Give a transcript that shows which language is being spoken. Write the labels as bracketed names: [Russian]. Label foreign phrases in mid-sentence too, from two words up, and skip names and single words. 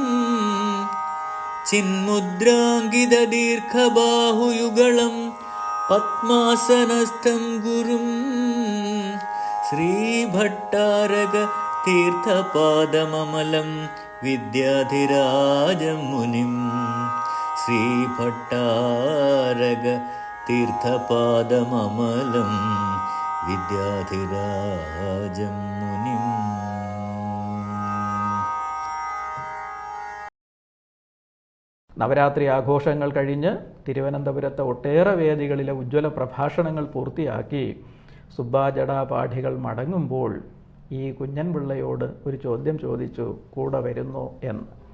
[Sanskrit] चिन्मुद्राङ्कितदीर्घबाहुयुगलं पद्मासनस्थं गुरुं श्रीभट्टारक तीर्थपादममलं विद्याधिराजं मुनिं श्रीभट्टारक तीर्थपादममलं विद्याधिराजं मुनिम्. [Malayalam] നവരാത്രി ആഘോഷങ്ങൾ കഴിഞ്ഞ് തിരുവനന്തപുരത്തെ ഒട്ടേറെ വേദികളിലെ ഉജ്ജ്വല പ്രഭാഷണങ്ങൾ പൂർത്തിയാക്കി സുബ്ബാജടാപാഠികൾ മടങ്ങുമ്പോൾ ഈ കുഞ്ഞൻപിള്ളയോട് ഒരു ചോദ്യം ചോദിച്ചു, കൂടെ വരുന്നു എന്ന്.